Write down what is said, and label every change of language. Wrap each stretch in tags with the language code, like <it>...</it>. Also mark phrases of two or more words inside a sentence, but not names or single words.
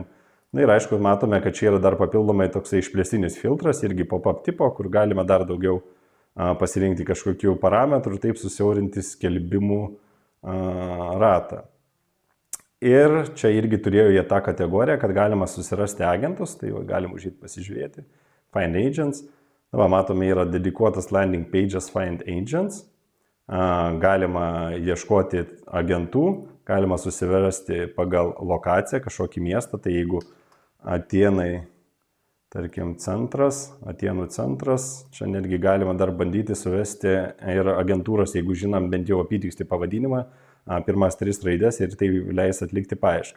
<lt>Na ir aišku, matome, kad čia yra dar papildomai toksai išplėstinis filtras, irgi pop-up tipo, kur galime dar daugiau pasirinkti kažkokių parametrų ir taip susiaurinti skelbimų ratą. Ir čia irgi turėjo jie tą kategoriją, kad galima susirasti agentus, tai galim užėti pasižiūrėti.</lt> <en>Find agents.</en> <lt>Na, matome, yra dedikuotas</lt> <en>landing pages Find agents.</en> <lt>Galima ieškoti agentų, galima susirasti pagal lokaciją, kažkokį miestą, tai jeigu Atėnai, tarkim, centras, Atėnų centras, čia netgi galima dar bandyti suvesti ir agentūros, jeigu žinom bent jau apytikslį pavadinimą, pirmas 3 raidės ir tai leis atlikti paiešką.</lt>